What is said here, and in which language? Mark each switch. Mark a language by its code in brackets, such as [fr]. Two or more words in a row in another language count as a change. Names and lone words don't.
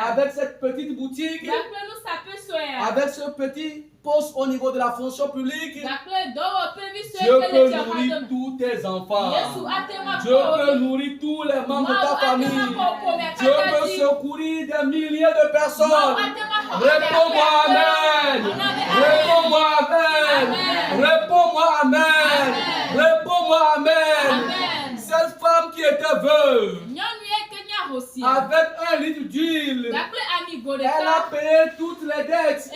[fr] avec cette petite boutique, [ee] Gbakple nusaƒe suea. [fr] avec ce petit poste au niveau de la fonction publique, [ee] Gbakple dɔwɔƒe vi sue [fr] Dieu [ee] ke le [fr] peut [ee] fiɔxa [fr] nourrir [ee] dome. [fr] tous tes enfants. [ee] Yesu ate ma [fr] Dieu [ee] kpɔ [fr] peut [ee] wo. [fr] nourrir tous les membres de [ee] Mawu ta ate [fr] famille. [ee] ma kpɔ ƒome [fr] Dieu [ee] akata [fr] peut [ee] dzi. [fr] secourir des milliers de [ee] Mawu [fr] personnes. [ee] ate ma [fr] Réponds-moi Amen. Réponds-moi Amen. Réponds-moi Amen. Réponds-moi Amen. Cette femme qui était veuve, avec un litre d'huile, elle a payé toutes les dettes.